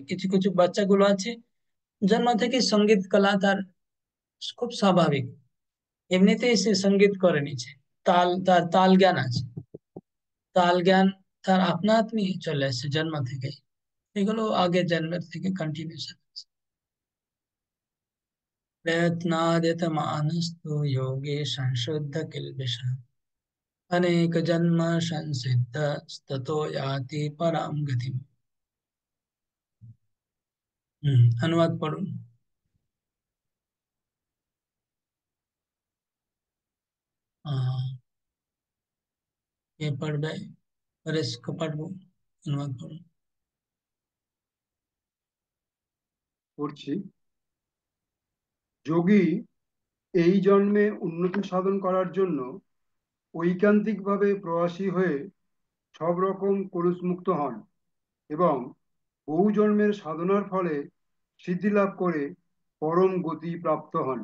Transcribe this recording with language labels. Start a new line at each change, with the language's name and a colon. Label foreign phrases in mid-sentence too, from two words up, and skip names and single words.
Bangla: কিছু কিছু বাচ্চাগুলো আছে জন্ম থেকে সঙ্গীত কলা তার খুব স্বাভাবিক, এমনিতেই সে সঙ্গীত করে নিচ্ছে, তার তাল জ্ঞান আছে, তাল জ্ঞান তার আপনা আপনি চলে আসছে জন্ম থেকে। এগুলো আগের জন্মের থেকে কন্টিনিউশন।
Sanskrit: प्रयत्नादितमानस्तु योगे संशुद्ध किल्बिषः अनेक जन्म संसिद्धस्ततो याति पराम गतिम्।
Hindi: अनुवाद पढ़ो। ये पढ़ गए और इसको पढ़ो, अनुवाद पढ़ो।
Bangla: পড়ছি। যোগী এই জন্মে উন্নতি সাধন করার জন্য ঐকান্তিকভাবে প্রয়াসী হয়ে সব রকম কলুষমুক্ত হন এবং বহু জন্মের সাধনার ফলে সিদ্ধি লাভ করে পরম গতি প্রাপ্ত হন।